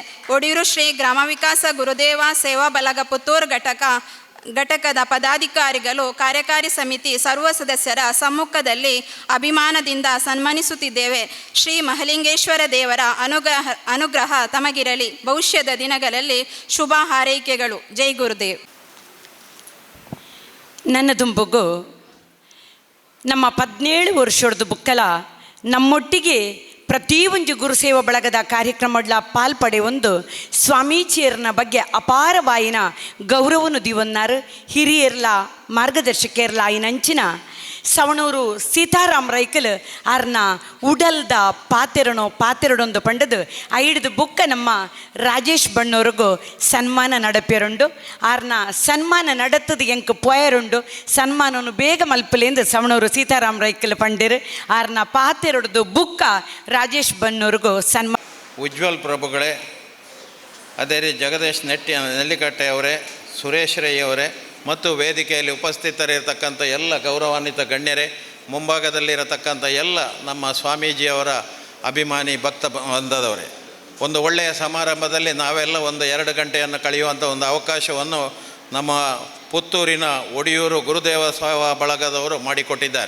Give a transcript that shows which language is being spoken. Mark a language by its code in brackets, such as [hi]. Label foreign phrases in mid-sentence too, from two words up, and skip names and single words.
[kn] ಒಡಿಯೂರು ಶ್ರೀ ಗ್ರಾಮ ವಿಕಾಸ ಗುರುದೇವ ಸೇವಾ ಬಳಗ ಪುತ್ತೂರು ಘಟಕದ ಪದಾಧಿಕಾರಿಗಳು, ಕಾರ್ಯಕಾರಿ ಸಮಿತಿ ಸರ್ವ ಸದಸ್ಯರ ಸಮ್ಮುಖದಲ್ಲಿ ಅಭಿಮಾನದಿಂದ ಸನ್ಮಾನಿಸುತ್ತಿದ್ದೇವೆ. ಶ್ರೀ ಮಹಲಿಂಗೇಶ್ವರ ದೇವರ ಅನುಗ್ರಹ ತಮಗಿರಲಿ. ಭವಿಷ್ಯದ ದಿನಗಳಲ್ಲಿ ಶುಭ ಹಾರೈಕೆಗಳು. ಜೈ ಗುರುದೇವ್. [tcy] ನನ್ನ ದುಂಬುಗು ನಮ್ಮ 17 ವರ್ಷದ ಬುಕ್ಕಲ ನಮ್ಮೊಟ್ಟಿಗೆ ಪ್ರತಿಯೊಂದು ಗುರುಸೇವಾ ಬಳಗದ ಕಾರ್ಯಕ್ರಮಗಳ ಪಾಲ್ಪಡೆ ಒಂದು ಸ್ವಾಮೀಜಿಯರನ ಬಗ್ಗೆ ಅಪಾರವಾಯಿನ ಗೌರವನು ದಿವನ್ನಾರು ಹಿರಿಯರ್ಲ ಮಾರ್ಗದರ್ಶಕರ್ಲ ಆಯ್ನಂಚಿನ ಸವಣೂರು ಸೀತಾರಾಮ್ ರೈಕಲ್ ಆರ್ನ ಉಡಲ್ದ ಪಾತೆರಡೊಂದು ಪಂಡದು ಐಡ್ದು ಬುಕ್ಕ ನಮ್ಮ ರಾಜೇಶ್ ಬಣ್ಣವ್ರಿಗೂ ಸನ್ಮಾನ ನಡಪೇರುಂಡು. ಆರ್ನ ಸನ್ಮಾನ ನಡತದು ಎಂಕ್ ಪೊಯರುಂಡು. [kn] ಸನ್ಮಾನವನ್ನು ಬೇಗ [tcy] ಮಲ್ಪಲೆಂದು ಸವಣೂರು ಸೀತಾರಾಮ್ ರೈಕಲ್ ಪಂಡಿರು. ಆರ್ನ ಪಾತೆರಡ್ದು ಬುಕ್ಕ ರಾಜೇಶ್ ಬಣ್ಣವ್ರಿಗೂ ಸನ್ಮಾನ. [kn] ಉಜ್ವಲ್ ಪ್ರಭುಗಳೇ, ಅದೇ ರೀತಿ ಜಗದೀಶ್ ನೆಲ್ಲಿಕಟ್ಟೆ ಅವರೇ, ಸುರೇಶ್ ರೈ ಅವರೇ ಮತ್ತು ವೇದಿಕೆಯಲ್ಲಿ ಉಪಸ್ಥಿತರಿರತಕ್ಕಂಥ ಎಲ್ಲ ಗೌರವಾನ್ವಿತ ಗಣ್ಯರೇ, ಮುಂಭಾಗದಲ್ಲಿರತಕ್ಕಂಥ ಎಲ್ಲ ನಮ್ಮ ಸ್ವಾಮೀಜಿಯವರ ಅಭಿಮಾನಿ ಭಕ್ತ ಬಂದದವರೇ, ಒಂದು ಒಳ್ಳೆಯ ಸಮಾರಂಭದಲ್ಲಿ ನಾವೆಲ್ಲ 1-2 ಗಂಟೆಯನ್ನು ಕಳೆಯುವಂಥ ಒಂದು ಅವಕಾಶವನ್ನು ನಮ್ಮ ಪುತ್ತೂರಿನ ಒಡಿಯೂರು ಗುರುದೇವ ಸೇವಾ ಬಳಗದವರು ಮಾಡಿಕೊಟ್ಟಿದ್ದಾರೆ.